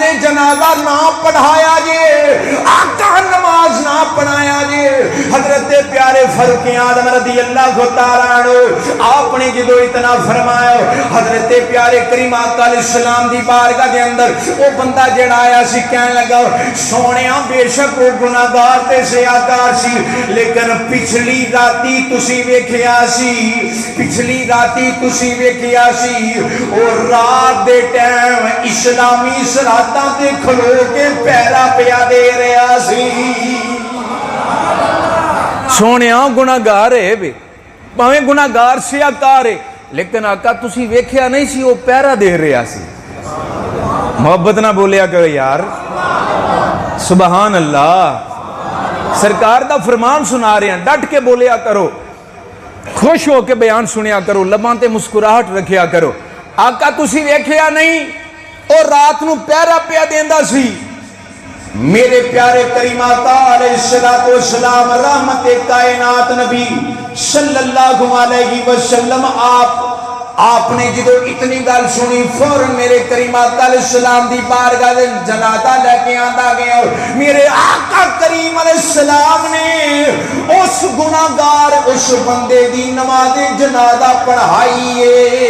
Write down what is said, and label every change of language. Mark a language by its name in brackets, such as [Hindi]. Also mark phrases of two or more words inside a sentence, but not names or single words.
[Punjabi] جنازہ نہ پڑھایا جے آقا نماز نہ پڑھایا جے حضرت پیارے فاروق اعظم [Arabic] رضی اللہ تعالیٰ عنہ [Punjabi] آپ نے جدو اتنا فرمایا حضرت پیارے کریم آقا [Arabic] علیہ السلام [Punjabi] دی بارگاہ دے اندر وہ بندہ جڑا آیا سی کہنے لگا سونیاں بے شک وہ گناہگار تے سیاکار سی لیکن پچھلی راتی تسی ویکھیا سی اور رات دے ٹائم اسلامی سرحداں تے کھلو کے پہرا پیا دے رہا سی سونیاں گناہگار ہے بے پاویں گناہگار سیاکار ہے لیکن آقا تسی ویکھیا نہیں سی وہ پہرا دے رہا سی محبت نہ بولیا کرو یار [Arabic] سبحان اللہ [Punjabi] سرکار دا فرمان سنا رہے ہیں ڈٹ کے بولیا کرو خوش ہو کے بیان سنیا کرو لباں تے مسکراہٹ رکھیا کرو آقا تسی ویکھیا نہیں اور رات نو پہرا پیا دیندا سی میرے پیارے کریم آقا [Arabic] علیہ السلام [Punjabi] رحمت کائنات نبی [Arabic] صلی اللہ علیہ وسلم [Punjabi] آپ نے جدو اتنی گل سنی فوراً میرے کریم آقا [Arabic] علیہ السلام [Punjabi] دی بارگاہ دے جنازہ لے کے آندا گیا میرے آقا کریم [Arabic] علیہ السلام [Punjabi] نے اس گناہگار اس بندے دی نماز جنازہ پڑھائی ہے